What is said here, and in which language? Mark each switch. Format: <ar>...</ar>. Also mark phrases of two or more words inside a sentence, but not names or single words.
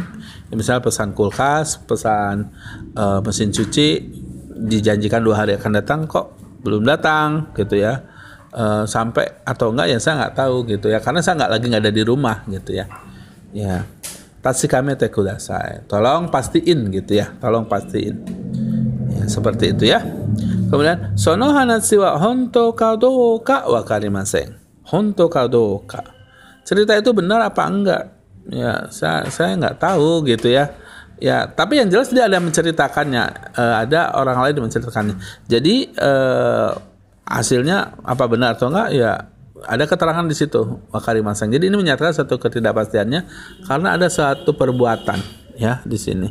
<id>Misalnya pesan kulkas, pesan mesin cuci, dijanjikan 2 hari akan datang, kok belum datang gitu ya. Sampai atau enggak ya saya nggak tahu gitu ya, karena saya nggak ada di rumah gitu ya.</id> <ja>Ya, 確かめてください.</ja> <id>Tolong pastiin gitu ya. Tolong pastiin. Ya, seperti itu ya.</id> <ja>Kemudian その話は本当かどうかわかりません. 本当かどうか.</ja> <id>Cerita itu benar apa enggak? Ya, saya nggak tahu gitu ya. Ya, tapi yang jelas dia ada menceritakannya, ada orang lain yang menceritakannya. Jadi hasilnya apa benar atau enggak? Ya, ada keterangan di situ wakarimasen. Jadi ini menyatakan satu ketidakpastiannya karena ada suatu perbuatan ya di sini.</id>